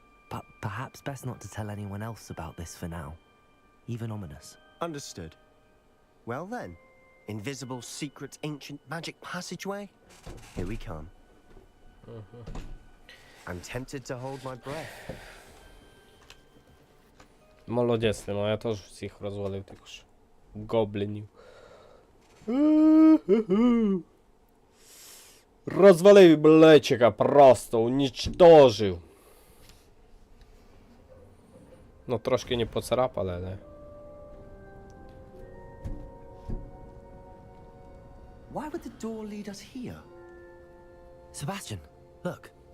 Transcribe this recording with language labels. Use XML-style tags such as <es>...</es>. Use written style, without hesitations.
<en>But perhaps best not to tell anyone else about this for now. Even Ominous. Understood. Well then, invisible, secret, ancient magic passageway? Here we come. I'm tempted to hold my breath.</en> <uk>Молодець, Ліно, я теж всіх розвалив також. Гоблінів. Розвалив блечика просто, унічтожив. Ну, трошки не поцарапали, але...</uk> <en>Why would the door lead us here? Sebastian, look.</en>